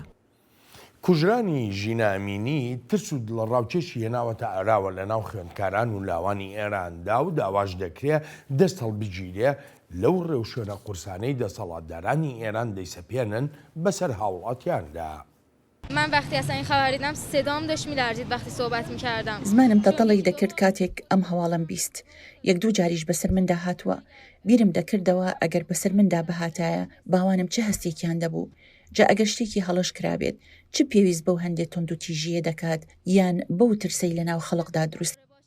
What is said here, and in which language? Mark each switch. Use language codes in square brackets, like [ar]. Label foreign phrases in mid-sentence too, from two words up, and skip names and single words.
[ckb] کوژرانی ژینە ئەمینی ترس و دڵڕاوکێشی هێناوەتە ئاراوە لە ناو خوێندکاران و لاوانی ئێراندا و داواش دەکرێت دەست هەڵبگیرێ لەو ڕێوشێنە قورسانەی دەسەڵاتدارانی ئێران دەیسەپێنن بەسەر هاوڵاتیاندا. [fa] من وقتی اصلا این خبر دیدم صدام داشت میلرزید وقتی صحبت میکردم. [ckb] زمانم تەتەڵی دەکرد کاتێک ئەم هەواڵم بیست یەک دوو جاریش بەسەر مندا هاتووە بیرم دەکردەوە ئەگەر بەسەر مندا بەهاتایە باوانم چه هەستێکیان دەبوو جا ئەگەر شتێکی هەڵەش کرابێت چ پێویست بەو هەندێک تۆند و تیژیە دەکات یان بەو ترسەی لە ناو خەڵکدا دروست